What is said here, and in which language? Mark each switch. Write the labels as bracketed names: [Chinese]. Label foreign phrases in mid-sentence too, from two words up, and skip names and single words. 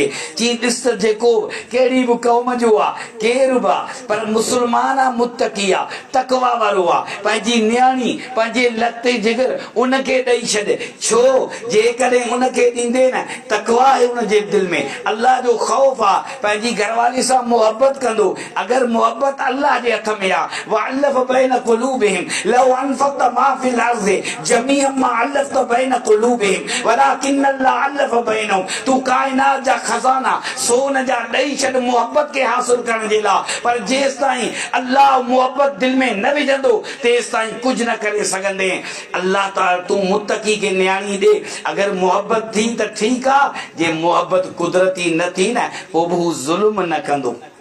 [Sindhi] चई ॾिस त जेको कहिड़ी बि क़ौम जो आहे, केरु बि आहे, पर मुस्लमान आहे, मुत्तक़ी आहे, तक़वा वारो आहे, पंहिंजी न्याणी पंहिंजे लते जिगर उनखे ॾेई छॾे। छो? जेकॾहिं उनखे ॾींदे न, तक़वा आहे उनजे दिलि में, अल्लाह जो ख़ौफ़ आहे, पंहिंजी घरवारी सां मुहबत कंदो। अगरि मुहबत अल्लाह जे हथ में आहे, [Arabic] وألف بين قلوبهم لو أنفقت ما في الأرض جميعا ما ألفت بين قلوبهم ولكن الله ألف بينهم. [Sindhi] तू काइनात जा खज़ाना सोन जा ॾेई छॾ मुहबत खे हासिल करण जे लाइ, पर जेसि ताईं अल्लाह मुहबत दिलि में न विझंदो, तेसि ताईं कुझु न करे सघंदे। अल्लाह ताला तूं मुत्तक़ी खे न्याणी ॾे। अगरि मुहबत थी त ठीकु आहे, जे मुहबत कुदरती न थी न, पोइ बि हू ज़ुल्म न कंदो।